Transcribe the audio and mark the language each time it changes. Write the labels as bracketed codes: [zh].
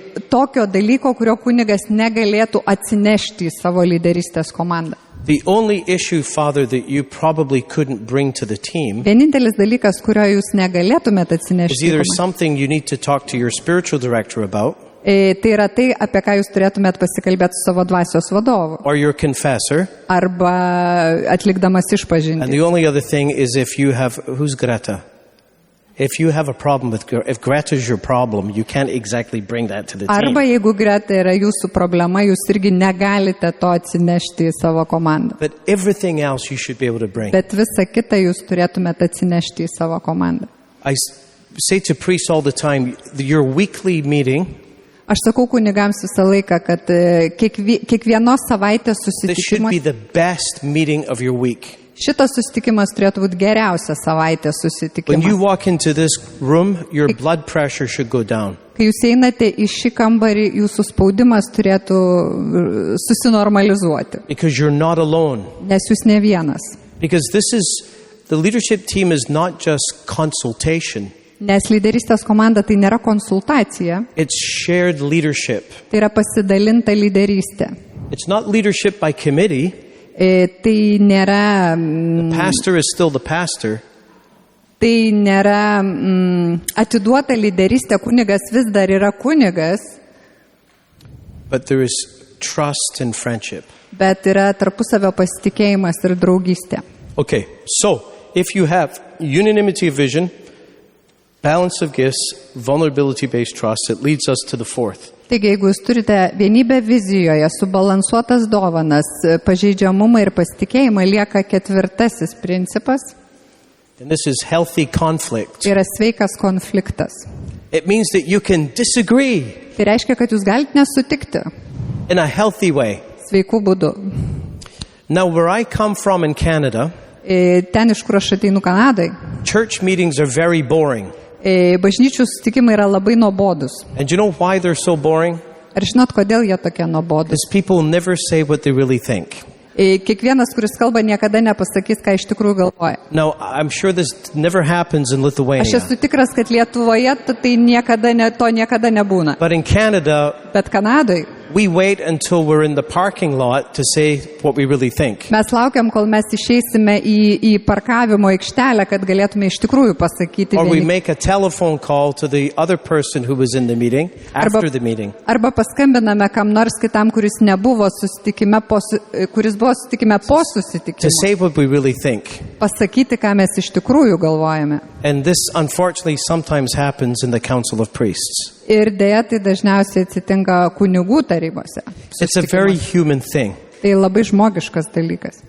[lt] Tokio dalyko, kurio kunigas negalėtų atsinešti į savo lyderystės komandą. [en] The only issue, Father, that you probably couldn't bring to the team [lt] Vienintelis dalykas, kurio jūs negalėtumėte [en] is [lt] atsinešti į [en] either [lt] komandą. [en] something you need to talk to your spiritual director about [lt] Tai yra tai, apie ką jūs turėtumėte pasikalbėti su savo dvasios vadovu. [en] or your confessor. [lt] Arba atlikdamas [en] And [lt] išpažinti. [en] the only other thing is if you have, who's Greta? If you have a problem if Greta's your problem, you can't exactly bring that to the [lt] Arba [en] team. [lt] jeigu Greta yra jūsų problema, jūs irgi negalite to atsinešti į savo komandą. [en] But everything else you should be able to bring. [lt] Bet visą kitą jūs turėtumėte atsinešti į savo komandą. [en] I say to priests all the time, your weekly meeting, [lt] Aš sakau kunigams visą laiką, kad kiekvienos savaitės [en] this should be [lt] susitikimas, [en] the best meeting of your week. [lt] šitas susitikimas turėtų būti geriausias savaitės [en] When you [lt] susitikimas. [en] walk into this room, your blood pressure should go down. [lt] Kai jūs einate į šį kambarį, jūsų spaudimas turėtų susinormalizuoti, [en] Because you're not alone. [lt] nes jūs ne vienas. [en] Because the leadership team is not just consultation. [lt] Nes lyderystės komanda tai nėra konsultacija, [en] It's shared leadership. [lt] tai yra pasidalinta lyderystė. [en] It's not leadership by committee. [lt] Tai nėra, [en] Pastor is still the pastor. [lt] tai nėra atiduota lyderystė, kunigas vis dar yra kunigas, [en] But there is trust and friendship. [lt] bet yra tarpusavio pasitikėjimas ir draugystė. [en] Okay, so if you have unanimity of vision, balance of gifts, vulnerability-based trust, it leads us to the fourth. [lt] Taigi, jeigu jūs turite vienybę vizijoje, subalansuotas dovanas, pažeidžiamumą ir pasitikėjimą, lieka ketvirtasis principas, [en] And this is healthy conflict. [lt] tai yra sveikas konfliktas. [en] It means that you can disagree [lt] Tai reiškia, kad jūs galite nesutikti [en] in a healthy way. [lt] sveikų būdų. [en] Now, where I come from in Canada, [lt] Ten, iš kur aš ateinu Kanadai, [en] church meetings are very boring. [lt] bažnyčių susitikimai yra labai nuobodus. [en] And do you know why they're so boring? [lt] Ar žinot, kodėl jie tokie nuobodus? [en] Because people never say what they really think. [lt] Kiekvienas, kuris kalba, niekada nepasakys, ką iš tikrųjų galvoja. [en] Now, I'm sure this never happens in [lt] Aš [en] Lithuania. [lt] esu tikras, kad Lietuvoje tai to niekada nebūna. [en] But in Canada, [lt] Bet Kanadai [en] we wait until we're in the parking lot to say what we really think. [lt] mes laukiam, kol mes išeisime į parkavimo aikštelę, kad galėtume iš tikrųjų pasakyti [en] Or we [lt] vieni. [en] make a telephone call to the other person who was in the meeting after the meeting. [lt] Arba paskambiname kam nors kitam, kuris nebuvo susitikime, kuris buvo susitikime po [en] To [lt] susitikimo. [en] say what we really think. [lt] Pasakyti, ką mes iš tikrųjų galvojame. [en] And this, unfortunately, sometimes happens in the Council of Priests. [lt] Ir dėja, tai dažniausiai atsitinka kunigų tarybose. [en] It's a very human thing. [lt] Tai labai žmogiškas dalykas.